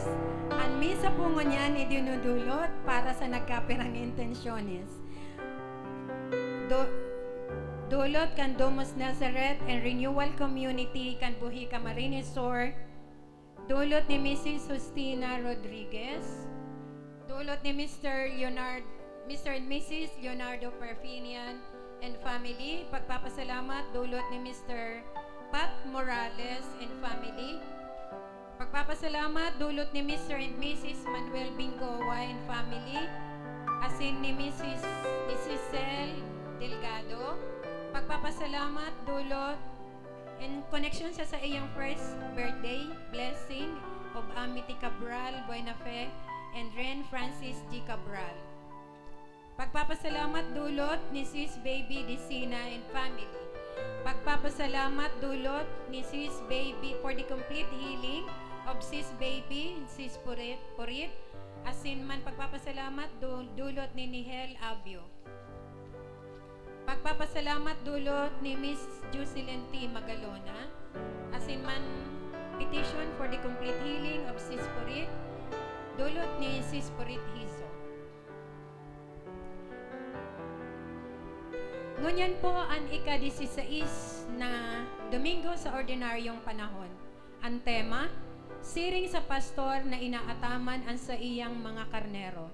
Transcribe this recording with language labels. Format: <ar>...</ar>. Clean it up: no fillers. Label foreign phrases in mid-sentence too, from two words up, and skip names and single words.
<bik>Ang misa po ngunyan idinudulot para sa nagkapirang intensyones. Dulot kan Domus Nazareth and Renewal Community kan Buhi Camarines Sur. Dulot ni Mrs. Justina Rodriguez. Dulot ni Mr. and Mrs. Leonardo Perfinian and family. Pagpapasalamat dulot ni Mr. Pat Morales and family. Pagpapasalamat dulot ni Mr. and Mrs. Manuel Bingoa and family. Asin ni Mrs. Cel Delgado. Pagpapasalamat dulot</bik> <en>in connection</en> <bik>sa iyang</bik> <en>first birthday blessing of</en> <bik>Amity Cabral Buenafe and Ren Francis G. Cabral. Pagpapasalamat dulot ni Sis Baby Dicina and family. Pagpapasalamat dulot ni Sis Baby</bik> <en>for the complete healing of Sis Baby and Sis Purit.</en> <bik>Asin man pagpapasalamat dulot ni Nihel Abio. Pagpapasalamat dulot ni Miss Jocelyn T. Magalona. Asin man</bik> <en>petition for the complete healing of Sis Purit.</en> <bik>Dulot ni Sis Purit Hiso. Ngunyan po ang ika-16 na Domingo sa Ordinaryong Panahon. Ang tema, siring sa pastor na inaataman ang sa iyang mga karnero.</bik>